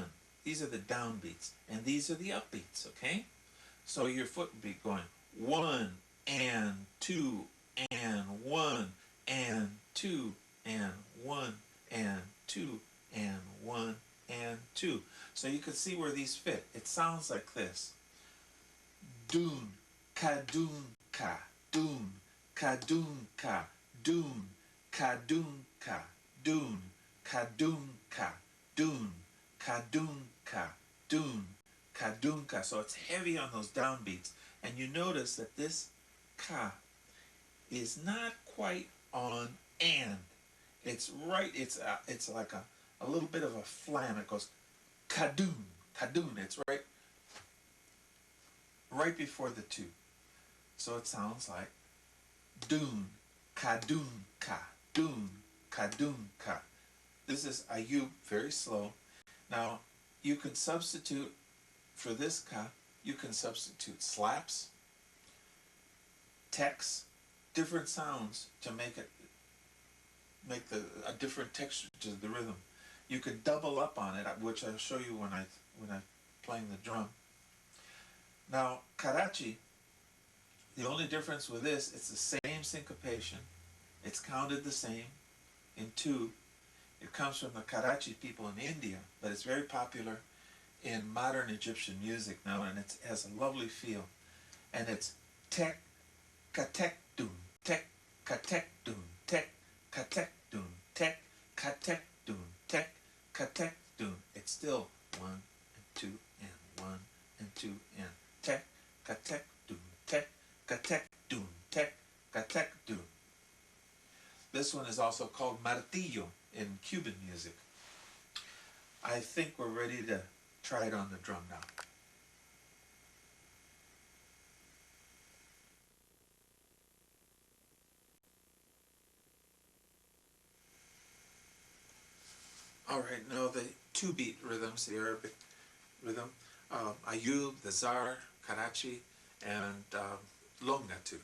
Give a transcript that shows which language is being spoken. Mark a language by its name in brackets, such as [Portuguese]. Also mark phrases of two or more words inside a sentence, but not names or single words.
[English] These are the down beats, and these are the up beats, okay? So your foot would be going 1 and 2 and 1 and 2 and 1 and 2 and 1 and 2. So you can see where these fit. It sounds like this: doon ka doon ka doon ka doon ka doon ka doon ka doon ka doon ka doon ka doon ka doon ka doon ka. So it's heavy on those downbeats, and you notice that this ka is not quite on and. It's right. It's like a little bit of a flam. It goes kadoon, kadoon. It's right before the 2. So it sounds like doon, kadoon, ka, doon, kadoon, ka. This is ayub, very slow. Now, you can substitute for this ka, you can substitute slaps, texts, different sounds to make a different texture to the rhythm. You could double up on it, which I'll show you when I'm playing the drum. Now, Karachi, the only difference with this, it's the same syncopation. It's counted the same in 2. It comes from the Karachi people in India, but it's very popular in modern Egyptian music now, and it has a lovely feel. And it's tek, katek, doom, tek, katek, doom, tek, katek, doom, tek, katek, doom, tek, katek, doom. It's still 1 and 2 and 1 and 2 and tek, katek, doom, tek, katek, doom, tek, katek, doom. This one is also called martillo in Cuban music. I think we're ready to try it on the drum now. All right, now the 2-beat rhythms, the Arabic rhythm, Ayub, the Zar, Karachi, and Longa too.